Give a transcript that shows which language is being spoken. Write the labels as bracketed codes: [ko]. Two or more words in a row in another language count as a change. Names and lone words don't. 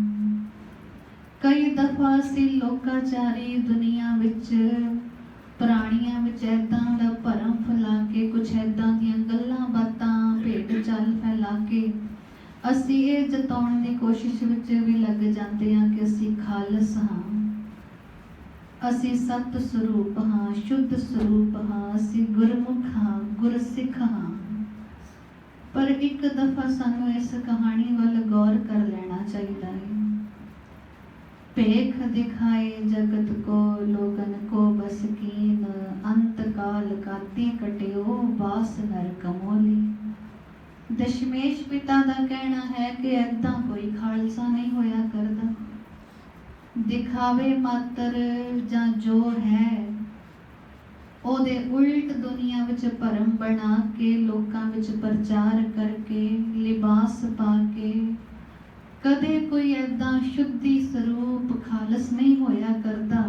[pa] ਕਈ ਦਫਾ ਅਸੀਂ ਲੋਕਾਚਾਰੀ ਦੁਨੀਆ ਵਿੱਚ, ਪ੍ਰਾਣੀਆਂ ਵਿੱਚ ਏਦਾਂ ਦਾ ਭਰਮ ਫੈਲਾ ਕੇ, ਕੁਛ ਏਦਾਂ ਦੀਆਂ ਗੱਲਾਂ ਬਾਤਾਂ ਭੇਡ ਚਾਲ ਫੈਲਾ ਕੇ ਅਸੀਂ ਇਹ ਜਤਾਉਣ ਦੀ ਕੋਸ਼ਿਸ਼ ਵਿੱਚ ਵੀ ਲੱਗ ਜਾਂਦੇ ਹਾਂ ਕਿ ਅਸੀਂ ਖਾਲਸ ਹਾਂ, ਅਸੀਂ ਸਤ ਸਰੂਪ ਹਾਂ, ਸ਼ੁੱਧ ਸਰੂਪ ਹਾਂ, ਅਸੀਂ ਗੁਰਮੁਖ ਹਾਂ, ਗੁਰਸਿੱਖ ਹਾਂ। ਪਰ ਇੱਕ ਦਫਾ ਸਾਨੂੰ ਇਸ ਕਹਾਣੀ ਵੱਲ ਗੌਰ ਕਰ ਲੈਣਾ ਚਾਹੀਦਾ ਹੈ। [hi] भेख दिखाए जगत को लोगन को बस कीन, अंत काल काती कटियो बास नर कमोली। [pa] ਦਸ਼ਮੇਸ਼ ਪਿਤਾ ਦਾ ਕਹਿਣਾ ਹੈ ਕਿ ਏਦਾਂ ਕੋਈ ਖਾਲਸਾ ਨਹੀਂ ਹੋਇਆ ਕਰਦਾ। ਦਿਖਾਵੇ ਮਾਤਰ ਜਾਂ ਜੋ ਹੈ ਉਹਦੇ ਉਲਟ ਦੁਨੀਆ ਵਿੱਚ ਭਰਮ ਬਣਾ ਕੇ, ਲੋਕਾਂ ਵਿੱਚ ਪ੍ਰਚਾਰ ਕਰਕੇ, ਲਿਬਾਸ ਪਾ ਕੇ ਕਦੇ ਕੋਈ ਏਦਾਂ ਸ਼ੁੱਧੀ ਸਰੂਪ ਖਾਲਸ ਨਹੀਂ ਹੋਇਆ ਕਰਦਾ।